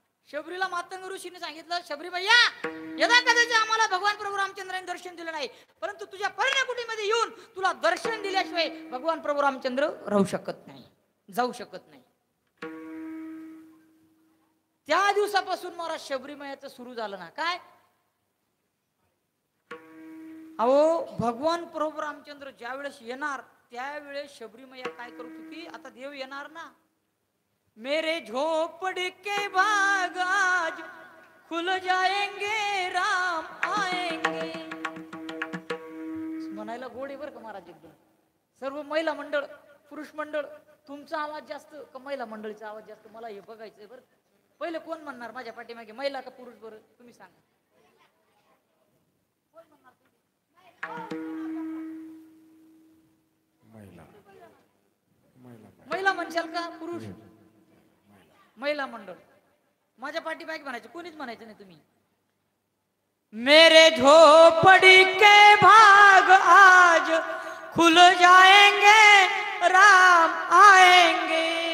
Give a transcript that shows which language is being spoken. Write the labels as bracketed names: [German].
[Marathi] शबरीला मातंग ऋषीने सांगितलं, शबरी भैया यदा कदाचित आम्हाला भगवान प्रभू रामचंद्रांनी दर्शन दिलं नाही, परंतु तुझ्या पर्णकुटीमध्ये येऊन तुला दर्शन दिल्याशिवाय भगवान प्रभू रामचंद्र राहू शकत नाही, जाऊ शकत नाही. त्या दिवसापासून महाराज शबरी मैयाचं सुरू झालं ना. काय अहो, भगवान प्रभू रामचंद्र ज्या वेळेस येणार त्यावेळेस शबरी मैया काय करत होती? आता देव येणार ना, [Hindi] मेरे झोपड़ी के बाग आज खुल जाएंगे राम आएंगे. [Marathi] म्हणायला गोड आहे बरं का महाराज एकदम. सर्व महिला मंडळ, पुरुष मंडळ, तुमचा आवाज जास्त का महिला मंडळीचा आवाज जास्त? मला हे बघायचंय बरं. पहिले कोण म्हणणार माझ्या पाठीमागे, महिला का पुरुष? बरं तुम्ही सांगा. महिला म्हणशाल का पुरुष? महिला मंडळ. माझ्या पाठीमागे म्हणायचं, कोणीच म्हणायचं नाही तुम्ही. [Hindi] मेरे झोपड़ी के भाग आज खुल जाएंगे राम आएंगे.